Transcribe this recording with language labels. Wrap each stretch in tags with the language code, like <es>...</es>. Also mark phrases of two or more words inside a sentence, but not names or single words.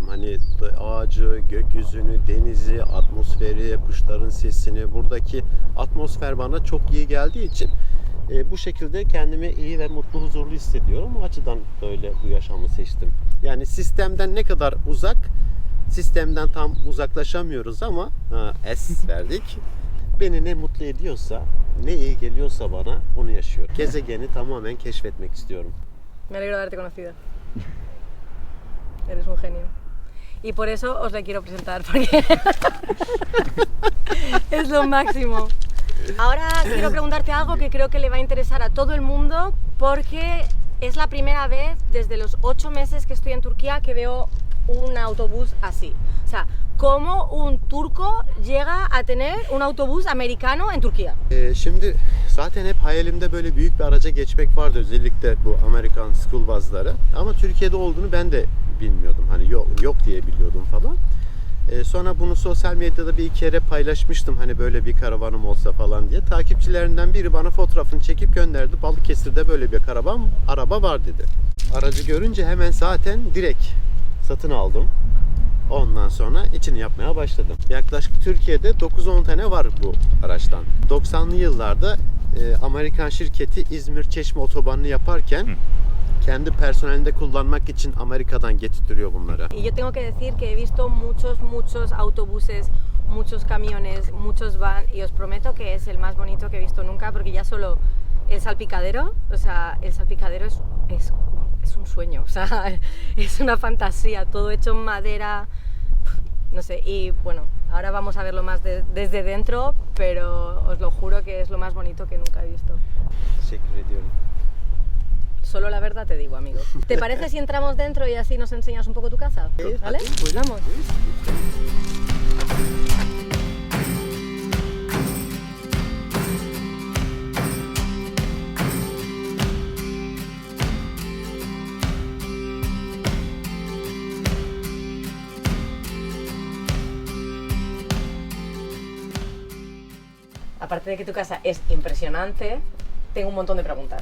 <tr>Hani ağacı, gökyüzünü, denizi, atmosferi, kuşların sesini, buradaki atmosfer bana çok iyi geldiği için bu şekilde kendimi iyi ve mutlu, huzurlu hissediyorum. O açıdan böyle bu yaşamı seçtim. Yani sistemden ne kadar uzak, sistemden tam uzaklaşamıyoruz ama es verdik. Beni ne mutlu ediyorsa, ne iyi geliyorsa bana onu yaşıyorum. Gezegeni tamamen keşfetmek istiyorum.</tr> <es>Me alegro de haberte conocido. Eres un genio. Y por eso os la quiero presentar, porque es lo máximo. Ahora quiero preguntarte algo que creo que le va a interesar a todo el mundo, porque es la primera vez desde los 8 meses que estoy en Turquía que veo un autobús así. O sea, cómo un turco llega a tener un autobús americano en Turquía.</es> <tr>Şimdi zaten hep hayalimde böyle büyük bir araca geçmek vardı, özellikle bu Amerikan</tr> <en>school bus'ları.</en> <tr>Ama Türkiye'de olduğunu ben de bilmiyordum. Hani yok diye biliyordum falan. Sonra bunu sosyal medyada bir iki kere paylaşmıştım, hani böyle bir karavanım olsa falan diye. Takipçilerinden biri bana fotoğrafını çekip gönderdi. Balıkesir'de böyle bir araba var dedi. Aracı görünce hemen zaten direkt satın aldım. Ondan sonra içini yapmaya başladım. Yaklaşık Türkiye'de 9-10 tane var bu araçtan. 90'lı yıllarda Amerikan şirketi İzmir Çeşme otobanını yaparken kendi personelinde kullanmak için Amerika'dan getirtiyor bunları.</tr> <es>Y yo tengo que decir que he visto muchos autobuses, muchos camiones, muchos van y os prometo que es el más bonito que he visto nunca porque ya solo el salpicadero, o sea, el salpicadero es un sueño, o sea, es una fantasía, todo hecho en madera, no sé, y bueno, ahora vamos a verlo más desde dentro, pero os lo juro que es lo más bonito que nunca he visto.</es> <tr>Teşekkür ediyorum.</tr> <es>Solo la verdad te digo, amigo. ¿Te parece si entramos dentro y así nos enseñas un poco tu casa? ¿Vale? Pues vamos. Aparte de que tu casa es impresionante, tengo un montón de preguntas.</es>